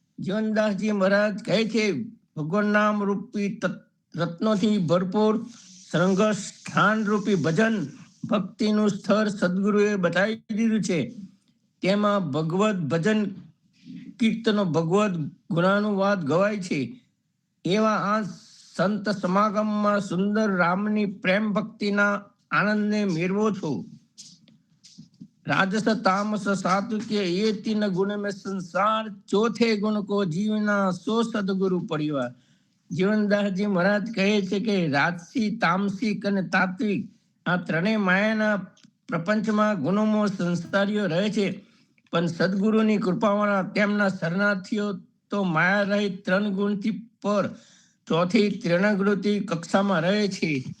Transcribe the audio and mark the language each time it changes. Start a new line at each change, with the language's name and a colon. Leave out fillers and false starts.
Gujarati: જીવનદાસજી મહારાજ કહે છે, ભગવાન નામ રૂપી રત્નોથી ભરપૂર સંઘર્ષ સ્થાન રૂપી ભજન ભક્તિનું સ્થળ સદગુરુએ બતાવી દીધું છે. તેમાં ભગવત ભજન કીર્તનો ભગવત ગુણાનુવાદ ગવાય છે. એવા આ સંત સમાગમમાં સુંદર રામની પ્રેમ ભક્તિના આનંદને મેળવો છો.
Hindi: राजस तामस सात्विक ये तीन गुण में संसार, चौथे गुण को जीवना सो सदगुरु परिवार.
Gujarati: જીવનદાસજી મહારાજ કહે છે કે રાજસી, તામસિક અને તાત્વિક આ ત્રણેય માયાના પ્રપંચમાં ગુણોમાં સંસ્કારીઓ રહે છે. પણ સદગુરુની કૃપાવાળા તેમના શરણાર્થીઓ તો માયા રહિત ત્રણ ગુણથી પર ચોથી ત્રિગુણથી કક્ષામાં રહે છે.